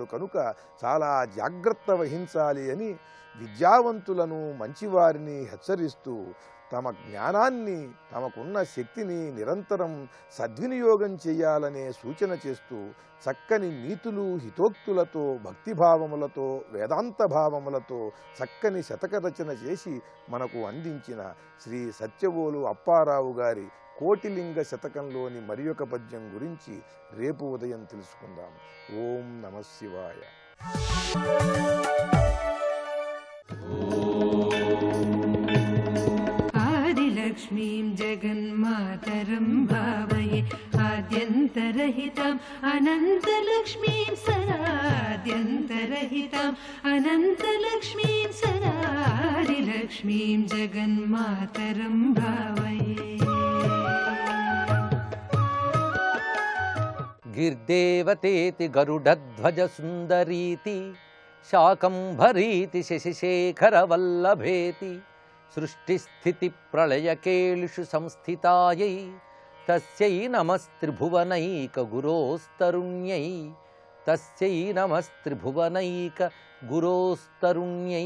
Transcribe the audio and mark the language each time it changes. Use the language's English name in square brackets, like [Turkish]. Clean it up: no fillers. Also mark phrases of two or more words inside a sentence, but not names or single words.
[Telugu] కనుక చాలా జాగ్రత్త వహించాలి అని విద్యావంతులను మంచివారిని హెచ్చరిస్తూ తమ జ్ఞానాన్ని, తమకున్న శక్తిని నిరంతరం సద్వినియోగం చేయాలనే సూచన చేస్తూ చక్కని నీతులు హితోక్తులతో, భక్తిభావములతో, వేదాంత భావములతో చక్కని శతక రచన చేసి మనకు అందించిన శ్రీ సత్యవోలు అప్పారావు గారి కోటిలింగ శతకంలోని మరి ఒక పద్యం గురించి రేపు ఉదయం తెలుసుకుందాం. [Sanskrit] ఓం నమః శివాయ. आदिलक्ष्मीं जगन्मातरं भावये आद्यन्तरहिताम् अनन्तलक्ष्मीं सदाद्यन्तरहिताम् अनन्तलक्ष्मीं सदा आदिलक्ष्मीं जगन्मातरं भावये. గిర్దేవతేతి గరుడధ్వజ సుందరీతి శాకంభరీతి శశిశేఖరవల్లభేతి సృష్టిస్థితి ప్రళయకేళిషు సంస్థితాయై తస్యై నమస్త్రిభువనైక గురోస్తరుణ్యై తస్యై నమస్త్రిభువనైక గురోస్తరుణ్యై.